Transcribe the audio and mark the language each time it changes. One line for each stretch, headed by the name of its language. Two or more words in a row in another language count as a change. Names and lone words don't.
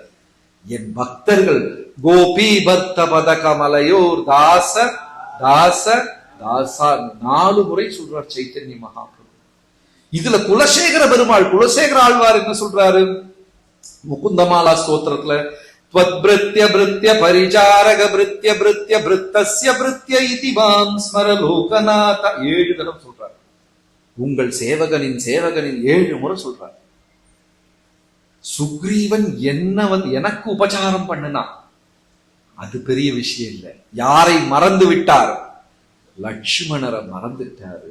Tamil: என் பக்தர்கள்
Sanskrit: गोपी भक्त पद कमलयोर् दास दास दासा
Tamil: 4 முறை சொல்றார் சைத்தன்ய மகாபிரபு. இதுல குலசேகர பெருமாள், குலசேகர ஆழ்வார் என்ன சொல்றாரு முகுந்தமாலா ஸ்தோத்திரத்துல?
Sanskrit: त्वद्भृत्य भृत्य परिचारक भृत्य भृत्य भृत्तस्य भृत्य इति मां स्मर लोकनाथ.
Tamil: 7 தடவை சொல்றார். உங்கள் சேவகனின் சேவகனின் 7 முறை சொல்றார். சுக்ரீவன் என்ன எனக்கு உபச்சாரம் பண்ணுனா அது பெரிய விஷயம் இல்லை. யாரை மறந்து விட்டார்? லட்சுமணரை மறந்துட்டாரு.